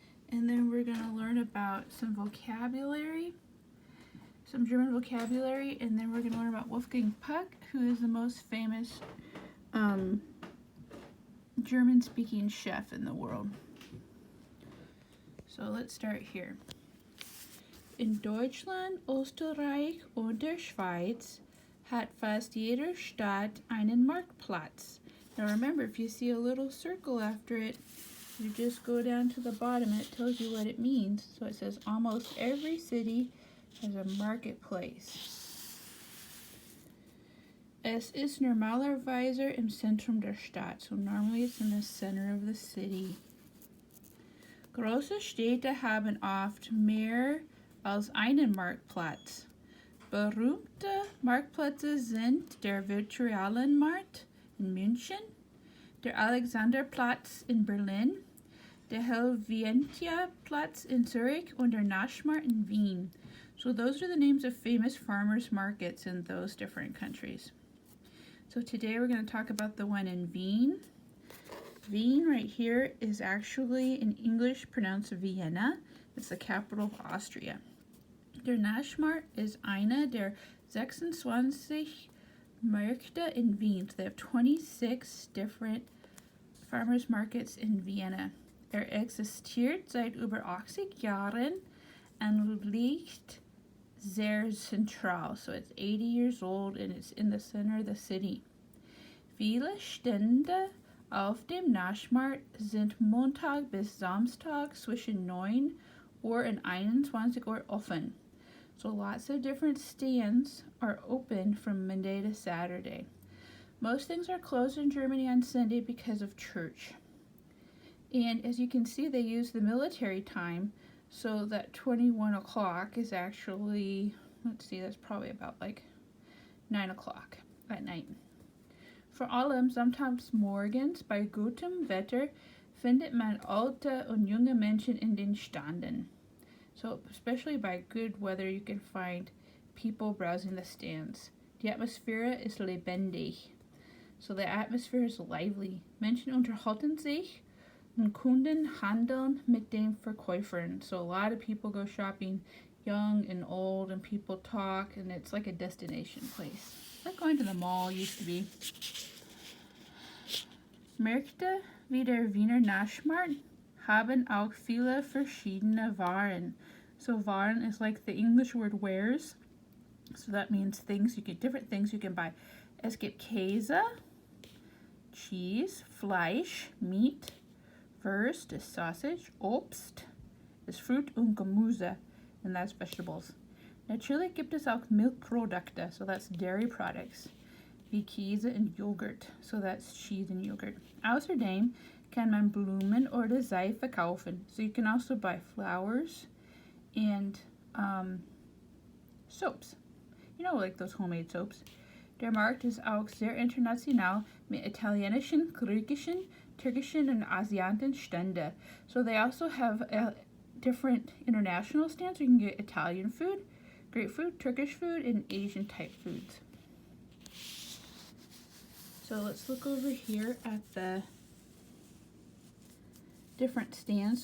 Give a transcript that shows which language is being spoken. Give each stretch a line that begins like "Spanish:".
English: And then we're going to learn about some vocabulary, some German vocabulary, and then we're going to learn about Wolfgang Puck, who is the most famous German-speaking chef in the world. So let's start here.
German: In Deutschland, Österreich und der Schweiz hat fast jede Stadt einen Marktplatz.
English: Now remember, if you see a little circle after it, you just go down to the bottom and it tells you what it means. So it says almost every city has a marketplace.
German: Es ist normalerweise im Zentrum der Stadt.
English: So normally it's in the center of the city.
German: Große Städte haben oft mehr als einen Marktplatz. Berühmte Marktplätze sind der Viktualienmarkt in München, der Alexanderplatz in Berlin, der Helvetiaplatz in Zurich und der Naschmarkt in Wien.
English: So those are the names of famous farmers markets in those different countries. So today we're going to talk about the one in Wien. Wien right here is actually in English pronounced Vienna. It's the capital of Austria.
German: Der Naschmarkt is eine der 26 Märkte in Wien.
English: So they have 26 different farmers markets in Vienna.
German: Existiert seit über 80 Jahren und liegt sehr zentral.
English: So it's 80 years old and it's in the center of the city.
German: Viele Stände auf dem Naschmarkt sind Montag bis Samstag zwischen 9 Uhr und 21 Uhr offen.
English: So lots of different stands are open from Monday to Saturday. Most things are closed in Germany on Sunday because of church. And as you can see, they use the military time, so that 21 o'clock is actually, let's see, that's probably about like 9 o'clock at night.
German: Vor allem sometimes morgens bei gutem Wetter findet man alte und junge Menschen in den Standen.
English: So especially by good weather, you can find people browsing the stands.
German: Die Atmosphäre ist lebendig.
English: So the atmosphere is lively.
German: Menschen unterhalten sich und Kunden handeln mit den Verkäufern.
English: So a lot of people go shopping, young and old, and people talk, and it's like a destination place. Like going to the mall used to be.
German: Märkte wie der Wiener Naschmarkt haben auch viele verschiedene Waren.
English: So Waren is like the English word wares. So that means things, you get different things you can buy.
German: Es gibt Käse,
English: cheese, Fleisch, meat, Wurst is sausage, Obst is fruit
German: und Gemüse,
English: and that's vegetables.
German: Natürlich gibt es auch Milchprodukte,
English: so that's dairy products,
German: wie Käse und Joghurt,
English: so that's cheese and yogurt.
German: Außerdem kann man Blumen oder Seife kaufen,
English: so you can also buy flowers and soaps. You know, like those homemade soaps.
German: Der Markt ist auch sehr international mit italienischen, griechischen, türkischen und asiatischen Stände.
English: So they also have different international stands. You can get Italian food, Greek food, Turkish food, and Asian type foods. So let's look over here at the different stands.